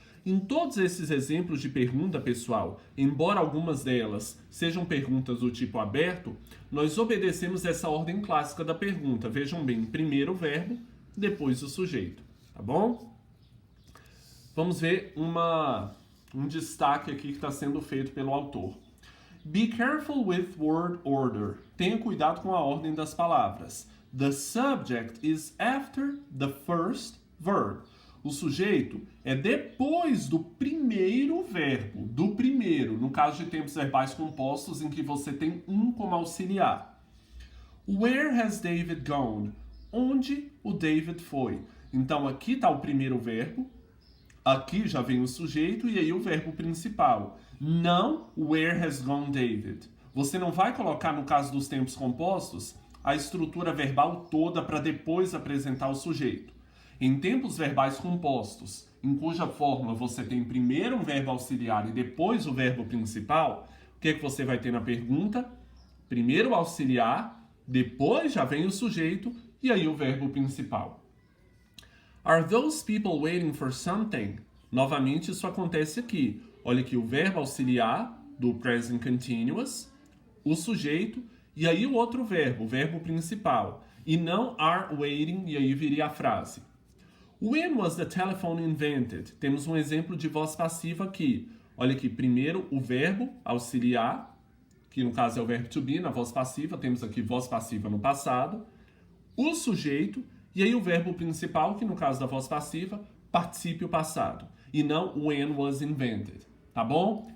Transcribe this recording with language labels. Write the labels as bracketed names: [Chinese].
[Portuguese] Em todos esses exemplos de pergunta, pessoal, embora algumas delas sejam perguntas do tipo aberto, nós obedecemos essa ordem clássica da pergunta. Vejam bem, primeiro o verbo, depois o sujeito. Tá bom? Vamos ver um destaque aqui que está sendo feito pelo autor. [English] Be careful with word order. [Portuguese] Tenha cuidado com a ordem das palavras. [English] The subject is after the first verb. [Portuguese] O sujeito é depois do primeiro verbo, no caso de tempos verbais compostos em que você tem um como auxiliar. [English] Where has David gone? [Portuguese] Onde o David foi? Então aqui está o primeiro verbo, aqui já vem o sujeito e aí o verbo principal. [English] Não where has gone David. [Portuguese] Você não vai colocar, no caso dos tempos compostos, a estrutura verbal toda para depois apresentar o sujeito. Em tempos verbais compostos, em cuja fórmula você tem primeiro um verbo auxiliar e depois o verbo principal, o que você vai ter na pergunta? Primeiro o auxiliar, depois já vem o sujeito e aí o verbo principal. [English] Are those people waiting for something? [Portuguese] Novamente isso acontece aqui. Olha aqui o verbo auxiliar do present continuous, o sujeito e aí o outro verbo, o verbo principal. E não [English] are waiting [Portuguese] e aí viria a frase. [English] When was the telephone invented? [Portuguese] Temos um exemplo de voz passiva aqui. Olha aqui, primeiro o verbo auxiliar, que no caso é o verbo to be, na voz passiva, temos aqui voz passiva no passado, o sujeito, e aí o verbo principal, que no caso da voz passiva, particípio passado e não [English] when was invented, [Portuguese] tá bom?